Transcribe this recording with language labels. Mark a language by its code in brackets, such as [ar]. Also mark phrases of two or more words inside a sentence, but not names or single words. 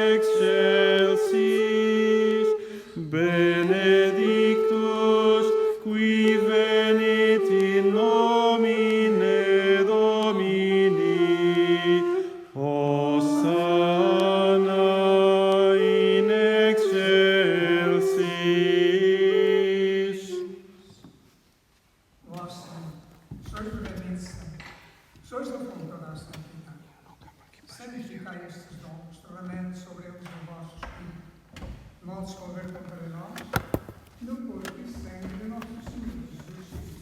[la] excelsis, benedictus qui venit in nomine Domini, Hosanna in excelsis. [pt] Vós, Senhor, sois verdadeiramente santo, sois da fonte toda a santidade. Santificai estes dons, derramando sobre eles o vosso Espírito, de modo que convertam para nós no corpo e sangue de nosso Senhor Jesus Cristo.